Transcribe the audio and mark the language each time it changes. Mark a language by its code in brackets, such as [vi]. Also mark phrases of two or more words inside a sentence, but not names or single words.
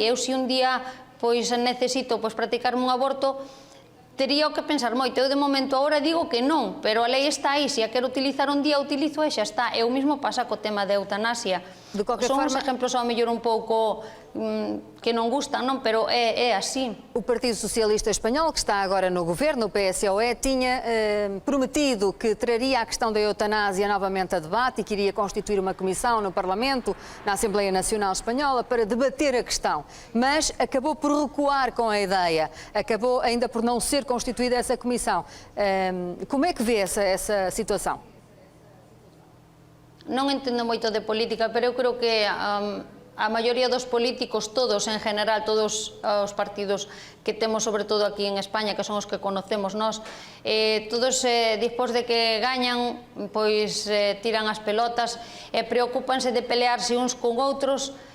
[gl] Eu se un día necesito practicarme un aborto, tería que pensar moito. Eu de momento agora digo que non, pero a lei está aí, se a quero utilizar un día, utilizo e xa está. Eu mismo pasa co tema da eutanasia. Son uns exemplos ao mellor un pouco que non gustan, non? Pero é así. [pt] O Partido Socialista Espanhol, que está agora no governo, o PSOE, tinha prometido que traria a questão da eutanásia novamente a debate e que iria constituir uma comissão no Parlamento, na Assembleia Nacional Espanhola, para debater a questão. Mas acabou por recuar com a ideia, acabou ainda por não ser constituída essa comissão. Como é que vê essa situação? [gl] Non entendo moito de política, pero eu creo que a maioría dos políticos, todos en general, todos os partidos que temos sobre todo aquí en España, que son os que conocemos nós, todos despois de que gañan, pois tiran as pelotas e preocúpanse de pelearse uns con outros,